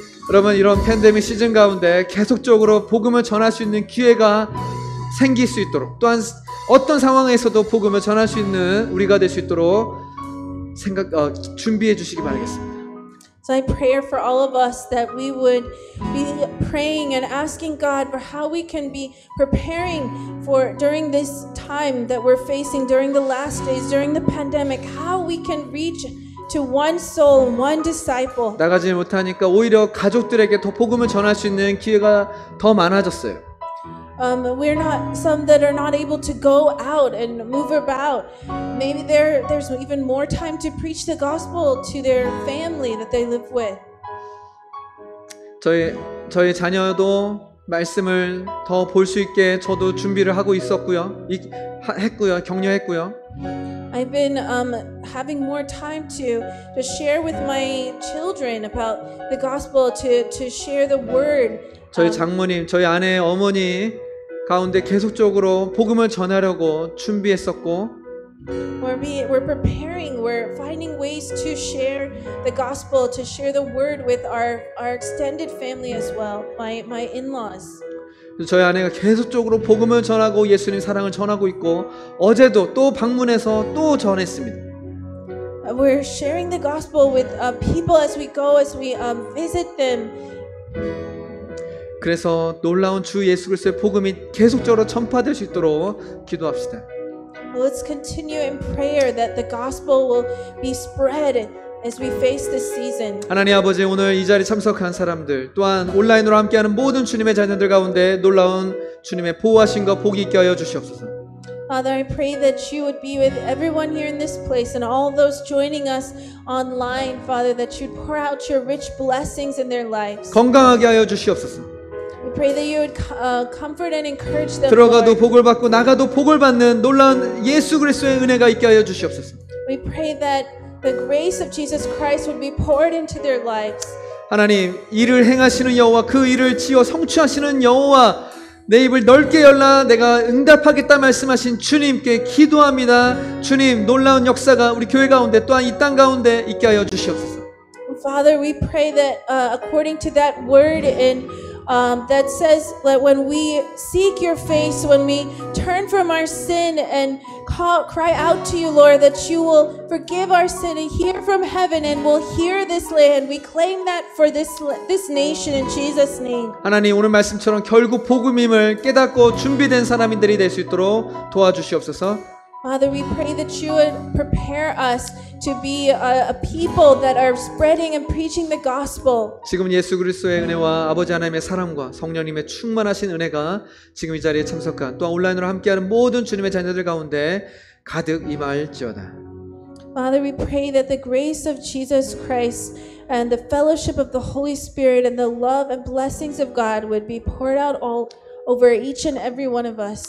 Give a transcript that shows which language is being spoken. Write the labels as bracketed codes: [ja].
[ko] 여러분, 이런 팬데믹 시즌 가운데 계속적으로 복음을 전할 수 있는 기회가 생길 수 있도록, 또한 어떤 상황에서도 복음을 전할 수 있는 우리가 될 수 있도록 준비해 주시기 바라겠습니다. [en] So I pray for all of us that we would be praying and asking God for how we can be preparing for during this time that we're facing, during the last days, during the pandemic, how we can reach to one soul, one disciple. [ko] 나가지 못하니까 오히려 가족들에게 더 복음을 전할 수 있는 기회가 더 많아졌어요. [en] We're not some that are not able to go out and move about. Maybe there's even more time to preach the gospel to their family that they live with. [ko] 저희 자녀도 말씀을 더 볼 수 있게 저도 준비를 하고 있었고요. 격려했고요. [en] I've been having more time to share with my children about the gospel, to share the word. [ko] 저희 장모님, 저희 아내, 어머니 가운데 계속적으로 복음을 전하려고 준비했었고, [en] We're preparing, we're finding ways to share the gospel, to share the word with our extended family as well, my in-laws. [ko] 저희 아내가 계속적으로 복음을 전하고 예수님 사랑을 전하고 있고, 어제도 또 방문해서 또 전했습니다. [en] We're sharing the gospel with people as we go, as we visit them. [ko] 그래서 놀라운 주 예수 그리스도의 복음이 계속적으로 전파될 수 있도록 기도합시다. [en] Let's continue in prayer that the gospel will be spread as we face this season. [ko] 하나님 아버지, 오늘 이 자리에 참석한 사람들, 또한 온라인으로 함께하는 모든 주님의 자녀들 가운데 놀라운 주님의 보호하심과 복이 있게 하여 주시옵소서. [en] Father, I pray that you would be with everyone here in this place and all those joining us online, Father, that you'd pour out your rich blessings in their lives. [ko] 건강하게 하여 주시옵소서. [en] We pray that you would comfort and encourage them. [ko] 들어가도 [en] Lord. [ko] 복을 받고 나가도 복을 받는 놀라운 예수 그리스도의 은혜가 있게 하여 주시옵소서. [en] We pray that the grace of Jesus Christ would be poured into their lives. [ko] 하나님, 일을 행하시는 여호와, 그 일을 지어 성취하시는 여호와, 내 입을 넓게 열라 내가 응답하겠다 말씀하신 주님께 기도합니다. 주님, 놀라운 역사가 우리 교회 가운데 또한 이 땅 가운데 있게 하여 주시옵소서. [en] Father, we pray that according to that word in that says that when we seek your face, when we turn from our sin and cry out to you, Lord, that you will forgive our sin and hear from heaven and will hear this land. We claim that for this nation in Jesus' name. [ko] 하나님, 오늘 말씀처럼 결국 복음임을 깨닫고 준비된 사람들이 될 수 있도록 도와주시옵소서. [en] Father, we pray that you would prepare us to be a people that are spreading and preaching the gospel. [ko] 지금 예수 그리스도의 은혜와 아버지 하나님의 사랑과 성령님의 충만하신 은혜가 지금 이 자리에 참석한 또한 온라인으로 함께하는 모든 주님의 자녀들 가운데 가득 임할지어다. [en] Father, we pray that the grace of Jesus Christ and the fellowship of the Holy Spirit and the love and blessings of God would be poured out all over each and every one of us.